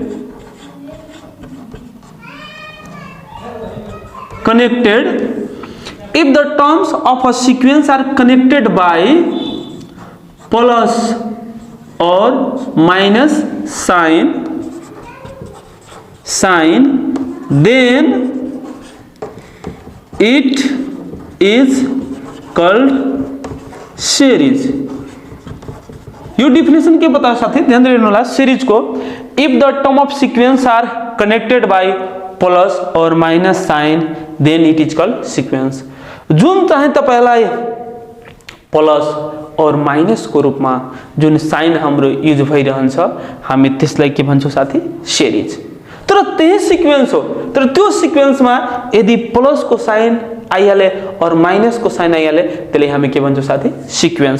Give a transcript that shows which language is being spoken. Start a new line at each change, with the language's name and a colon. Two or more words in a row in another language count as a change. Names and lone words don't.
English: if the terms of a sequence are connected by plus or minus sign, then it is called series।
Nepali: यो डेफिनेशन के बता साथी, ध्यान देना होला सीरीज को।
English: if the term of sequence are connected by plus or minus sign, then it is called sequence.
Nepali: जुन चाहे तपाईलाई
English: plus or minus
Nepali: को रूपमा जुन साइन हाम्रो युज भइरहन्छ, हामी त्यसलाई के भन्छौं साथी, सिरिज। तर त्यही सिक्वेन्स हो, तर त्यो सिक्वेन्समा यदि प्लस को साइन आइहाले और माइनस को साइन आइहाले त्यसले हामी के भन्छौँ साथी सिक्वेन्स।